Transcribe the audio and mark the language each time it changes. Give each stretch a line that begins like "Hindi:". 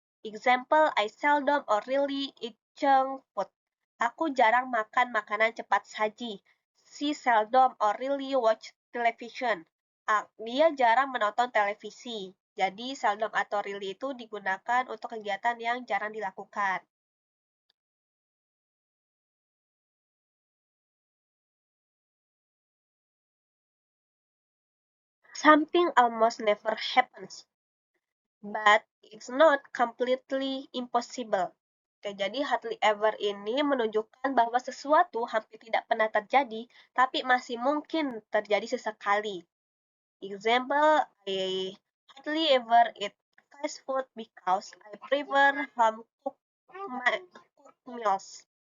English: Example, I seldom or rarely eat junk food.
Indonesian: Aku jarang makan makanan cepat saji.
English: She seldom or rarely watch television.
Indonesian: Dia jarang menonton televisi. Jadi seldom atau rarely itu digunakan untuk kegiatan yang jarang dilakukan.
English: Something almost never happens, but it's not completely impossible.
Indonesian: Jadi hardly ever ini menunjukkan bahwa sesuatu hampir tidak pernah terjadi, tapi masih mungkin terjadi sesekali.
English: Example, I hardly ever eat fast food because I prefer home cooked meals.